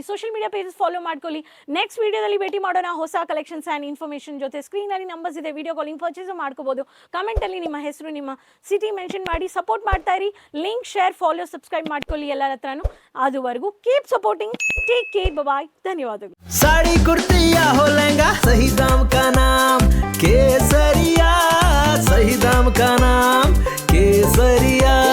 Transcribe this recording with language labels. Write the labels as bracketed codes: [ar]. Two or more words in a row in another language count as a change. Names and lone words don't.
[en] social media pages follow ಮಾಡ್ಕೊಳ್ಳಿ. [kn] ನೆಕ್ಸ್ಟ್ ವೀಡಿಯೋದಲ್ಲಿ ಭೇಟಿ ಮಾಡೋಣ ಹೊಸ [en] collections and information [kn] ಜೊತೆ. ಸ್ಕ್ರೀನಲ್ಲಿ ನಂಬರ್ಸ್ ಇದೆ, [en] video calling purchase [kn] ಮಾಡ್ಕೋಬೋದು. ಕಮೆಂಟಲ್ಲಿ ನಿಮ್ಮ ಹೆಸರು, ನಿಮ್ಮ [en] city mention [kn] ಮಾಡಿ ಸಪೋರ್ಟ್ ಮಾಡ್ತಾ ಇರಿ. [en] link, share, follow, subscribe ಮಾಡ್ಕೊಳ್ಳಿ ಎಲ್ಲರ ಹತ್ರನೂ. ಅದುವರೆಗೂ keep supporting. take care, bye, ಧನ್ಯವಾದಗಳು. [hi] साड़ी कुर्ती या हो लहंगा, सही दाम का नाम केसरिया, सही दाम का नाम केसरिया.